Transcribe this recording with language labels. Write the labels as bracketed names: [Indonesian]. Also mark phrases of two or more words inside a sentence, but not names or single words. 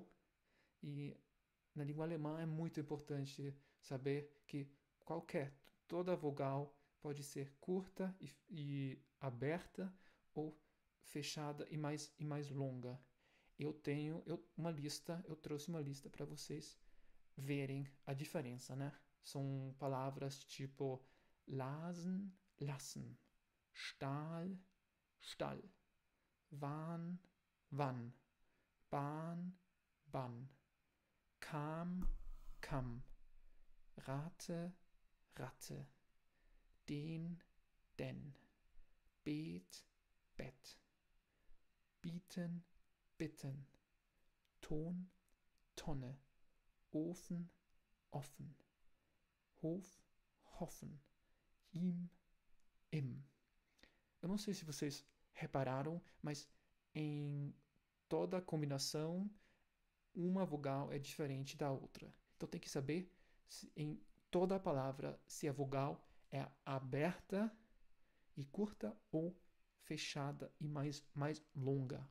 [Portuguese] E na língua alemã é muito importante saber que toda vogal pode ser curta e aberta ou fechada e mais longa. Eu trouxe uma lista para vocês verem a diferença, né? São palavras tipo [German] lasen, lassen, Stahl, Stall, Wahn, wann, Bahn, Bann, Kam, Kamm, Rate, Ratte, den, denn, Bet, Bett, bieten, bitten, Ton, Tonne, Ofen, offen, Hof, hoffen, im, im. [Portuguese] Eu não sei se vocês repararam, mas em toda a combinação, uma vogal é diferente da outra. Então tem que saber em toda a palavra se a vogal é aberta e curta ou fechada e mais longa.